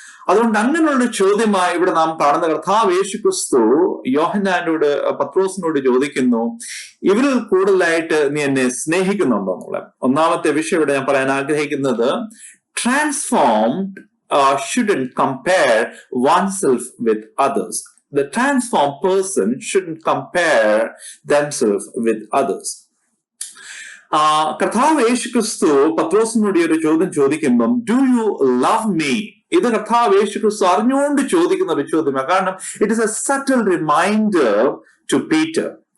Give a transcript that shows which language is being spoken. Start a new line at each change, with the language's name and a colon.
Malayalam: അതുകൊണ്ട് അങ്ങനെയുള്ള ചോദ്യമായി ഇവിടെ നാം കാണുന്ന കർത്താവ് യേശു ക്രിസ്തു യോഹന്നാനോട് പത്രോസിനോട് ചോദിക്കുന്നു, ഇവരിൽ കൂടുതലായിട്ട് നീ എന്നെ സ്നേഹിക്കുന്നുണ്ടോ എന്നുള്ളത്. ഒന്നാമത്തെ വിഷയം ഇവിടെ ഞാൻ പറയാൻ ആഗ്രഹിക്കുന്നത്, transformed shouldn't compare oneself with others.
English: The transformed person shouldn't compare themselves with others.
Malayalam: കർത്താവ് യേശു ക്രിസ്തു പത്രോസിനോട് ഒരു ചോദ്യം ചോദിക്കുമ്പം, ഡു യു ലവ് മീ? ഇത് കർത്താവ് യേശു ക്രിസ്തു അറിഞ്ഞുകൊണ്ട് ചോദിക്കുന്ന ഒരു ചോദ്യമാണ്. കാരണം it is A subtle reminder two Peter.